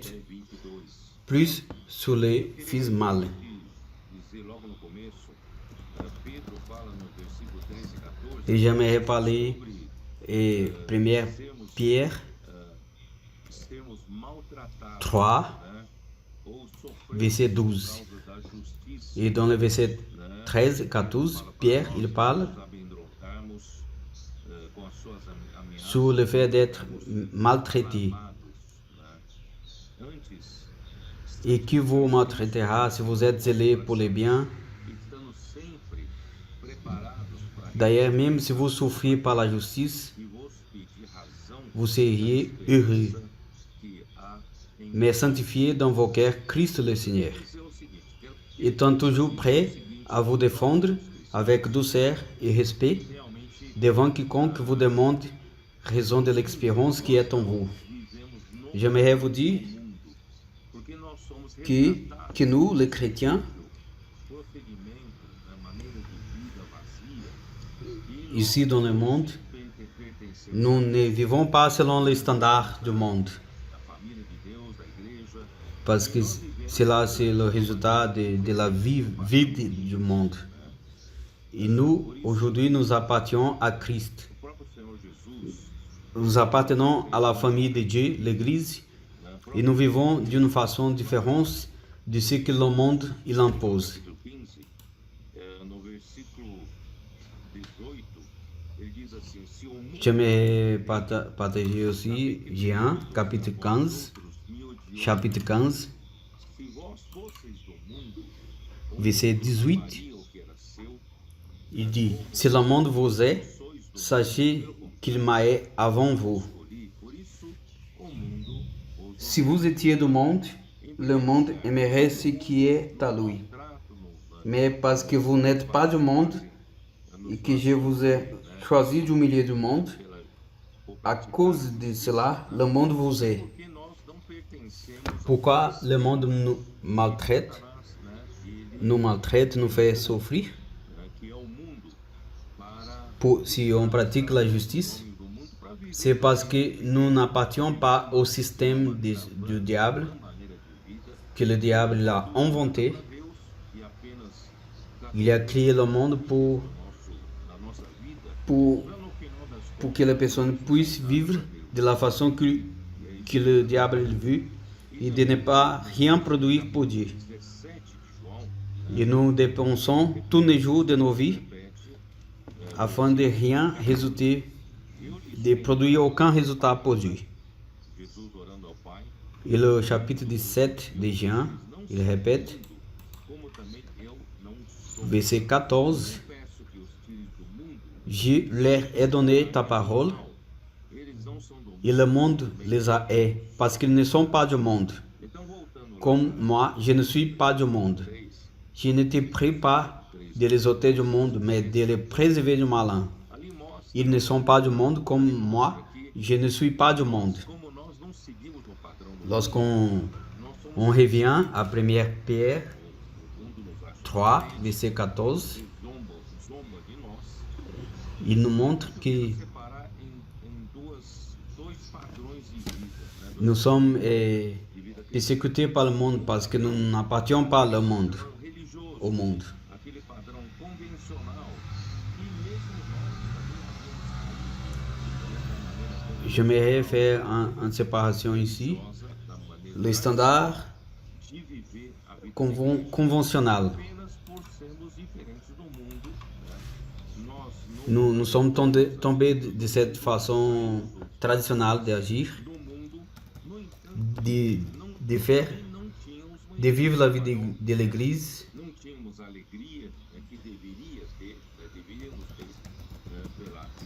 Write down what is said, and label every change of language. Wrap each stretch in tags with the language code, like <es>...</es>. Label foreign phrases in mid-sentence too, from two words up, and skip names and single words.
<pt>até 22.</pt> <fr>plus sur les fils mâles.</fr> <pt>Dizer logo no começo, Pedro fala no versículo 13 e 14</pt> <fr>Et j'aimerais parler et 1 Pierre</fr> <pt>sermos maltratados,</pt> <fr>3,</fr> <pt>ou sofrer</pt> <fr>verset</fr> <pt>por</pt> <fr>12.</fr> <pt>causa da justiça,</pt> <fr>Et dans le verset 13 et 14, Pierre, il parle</fr> <pt>nos amedrontarmos com as suas ameaças,</pt> <fr>sur le fait d'être maltraité.</fr> <pt>armados, antes</pt> <fr>Et qui vous maltraitera si vous êtes zélé pour les biens.</fr> <pt>estando sempre preparados para</pt> <fr>D'ailleurs, même si vous souffrez par la justice,</fr> <pt>que vos pedir razão</pt> <fr>vous seriez heureux.</fr> <pt>que há em</pt> <fr>Mais sanctifiez dans vos cœurs Christ le Seigneur,</fr> <pt>dizer o seguinte,</pt> <fr>étant toujours prêt à vous défendre avec douceur et respect</fr> <pt>realmente</pt> <fr>devant quiconque vous demande raison de l'expérience qui est en vous.</fr> <pt>vivemos no</pt> <fr>J'aimerais vous dire</fr> <pt>mundo, porque nós somos</pt> <fr>que nous, les chrétiens,</fr> <pt>prosseguimento da maneira de vida vazia e</pt> <fr>ici dans le monde,</fr> <pt>pertencemos</pt> <fr>nous ne vivons pas selon les standards du monde,</fr> <pt>à família de Deus, da igreja,</pt> <fr>parce que cela c'est le résultat de la vie vide du monde. Et nous, aujourd'hui, nous appartenons à Christ.</fr> <pt>o próprio Senhor Jesus,</pt> <fr>Nous appartenons à la famille de Dieu, l'Église, et nous vivons d'une façon différente de ce que le monde il impose.</fr> <pt>capítulo 15, no versículo 18, ele diz assim, se o mundo</pt> <fr>J'aimerais partager aussi Jean, chapitre 15, chapitre 15,</fr> <pt>se vós fosseis do mundo,</pt> <fr>verset 18,</fr> <pt>faria o que era seu,</pt> <fr>il dit, si le monde vous est, sachez qu'il m'a est avant vous.</fr> <pt>por isso o mundo os</pt> <fr>Si vous étiez du monde, le monde aimerait ce qui est à lui.</fr> <pt>trato-nos</pt> <fr>Mais parce que vous n'êtes pas du monde et que je vous ai choisi du milieu du monde, à cause de cela, le monde vous est.</fr> <pt>porque nós não pertencemos</pt> <fr>Pourquoi le monde nous maltraite,</fr> <pt>ele</pt> <fr>nous maltraite, nous fait souffrir?</fr> <pt>que é o mundo</pt> <fr>Si on pratique la justice,</fr> <pt>do mundo para viver</pt> <fr>c'est parce que nous n'appartenons pas au système du diable,</fr> <pt>maneira de vida</pt> <fr>que le diable l'a inventé.</fr> <pt>Deus e apenas</pt> <fr>Il a créé le monde</fr> <pt>na nossa vida</pt> <fr>pour,</fr> <pt>para no final das</pt> <fr>pour que les personnes puissent vivre de la façon que le diable veut et de ne pas rien produire pour Dieu.</fr> <pt>17 de João</pt> <fr>Et nous dépensons tous les jours de nos vies</fr> <pt>repete</pt> <fr>afin de rien résulter, de produire aucun résultat pour Dieu.</fr> <pt>Jesus orando ao Pai,</pt> <fr>Et le chapitre 17 de Jean, il répète,</fr> <pt>como também eu não sou.</pt> <fr>verset 14,</fr> <pt>Peço que os tires do mundo,</pt> <fr>je leur ai donné ta parole,</fr> <pt>eles não são do mundo.</pt> <fr>et le monde les a hais, parce qu'ils ne sont pas du monde.</fr> <pt>Então voltando Comme moi, je ne suis pas du monde. 3,</pt> <fr>Je ne te prie pas de les ôter du monde, mais de les préserver du malin.</fr> <pt>ali mostra</pt> <fr>Ils ne sont pas du monde comme moi, je ne suis pas du monde.</fr> <pt>como nós não seguimos o padrão do mundo.</pt> <fr>Lorsqu'on</fr> <pt>Nós somos</pt> <fr>revient à 1 Pierre,</fr> <pt>fundo no</pt> <fr>3, verset 14,</fr> <pt>zomba de nós,</pt> <fr>il nous montre que</fr> <pt>separar em dois padrões de vida, né?</pt> <fr>nous sommes persécutés par le monde parce que nous n'appartenons pas au monde.</fr> <pt>Religioso,</pt> <fr>Au monde.</fr> <pt>aquele padrão convencional, e mesmo nós também</pt> <fr>J'aimerais faire une séparation ici.</fr> <pt>da maneira</pt> <fr>Le standard</fr> <pt>de viver a vida</pt> <fr>conventionnel.</fr> <pt>apenas por sermos diferentes do mundo, né? Nós</pt> <fr>Nous sommes tombés de cette façon traditionnelle d'agir,</fr> <pt>no mundo, no entanto,</pt> <fr>de faire,</fr> <pt>não tínhamos uma</pt> <fr>de vivre la vie de l'Église.</fr> <pt>não tínhamos a alegria que deveríamos ter pela vida</pt>